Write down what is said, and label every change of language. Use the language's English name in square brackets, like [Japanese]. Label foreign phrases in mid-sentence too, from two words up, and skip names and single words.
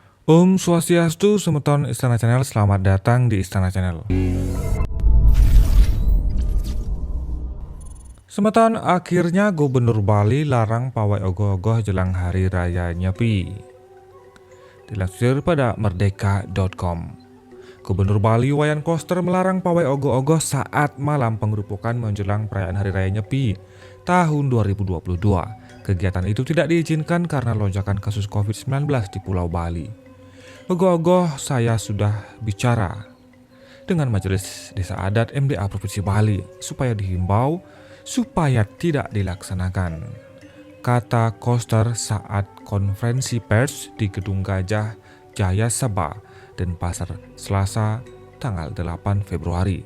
[Balinese] Om Swastiastu, [Indonesian] Semeton Istana Channel, selamat datang di Istana Channel. Semeton, akhirnya Gubernur Bali larang pawai ogoh-ogoh jelang Hari Raya Nyepi. Dilansir pada merdeka.com. Gubernur Bali Wayan Koster melarang pawai ogoh-ogoh saat malam penggerupukan menjelang perayaan Hari Raya Nyepi tahun 2022. Kegiatan itu tidak diizinkan karena lonjakan kasus COVID-19 di Pulau Bali. Ogoh-ogoh saya sudah bicara dengan Majelis Desa Adat MDA Provinsi Bali supaya dihimbau supaya tidak dilaksanakan, kata Koster saat konferensi pers di Gedung Gajah Jaya Sabah dan Pasar Selasa tanggal 8 Februari.